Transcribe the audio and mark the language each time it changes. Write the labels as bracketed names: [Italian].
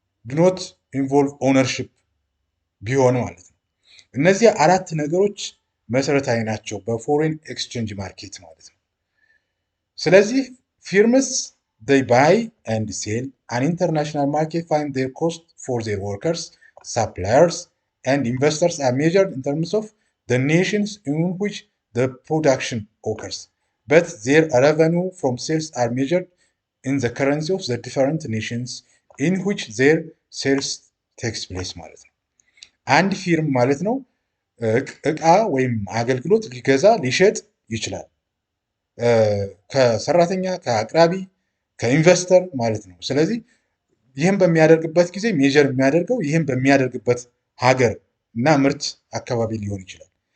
[English] ዶኖት ኢንቮልቭ ኦውነርሺፕ [Amharic] ቢሆን ማለት ነው። እነዚህ አራት ነገሮች መሰረታዊ ናቸው [English] በፎሬን ኤክስቼንጅ ማርኬት [Amharic] ማለት ነው። ስለዚህ [English] ፊርምስ they buy and sell an international market find their cost for their workers suppliers, and investors are measured in terms of the nations in which the production occurs. But their revenue from sales are measured in the currency of the different nations in which their sales takes place [Amharic] ማለት ነው። አንድ ፊርም ማለት ነው እቃ ወይም አገልግሎት ሊገዛ ሊሸጥ ይችላል። ከሰራተኛ፣ ከአቅራቢ፣ ከኢንቨስተር ማለት ነው። ስለዚህ ይህም በሚያደርግበት ጊዜ ሜጀር የሚያደርገው ይህም በሚያደርግበት ሀገር እና ምርት አካባቢ ሊሆን ይችላል።